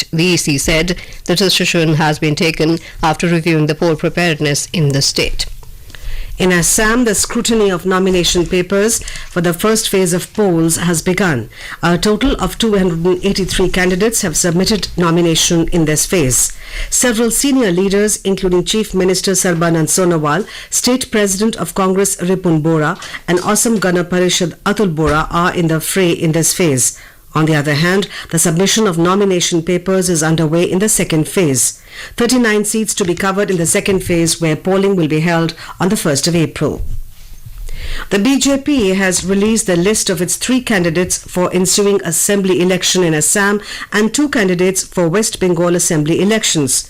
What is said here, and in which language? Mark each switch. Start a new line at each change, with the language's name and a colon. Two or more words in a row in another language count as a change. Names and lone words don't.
English: The EC said the decision has been taken after reviewing the poll preparedness in the state. In Assam, the scrutiny of nomination papers for the first phase of polls has begun. A total of 283 candidates have submitted nomination in this phase. Several senior leaders, including Chief Minister Sarbanand Sonowal, State President of Congress Ripun Bora, and Assam Gana Parishad Atul Bora, are in the fray in this phase. On the other hand, the submission of nomination papers is underway in the second phase. 39 seats to be covered in the second phase, where polling will be held on the 1st of April. The BJP has released the list of its 3 candidates for ensuing assembly election in Assam and 2 candidates for West Bengal assembly elections.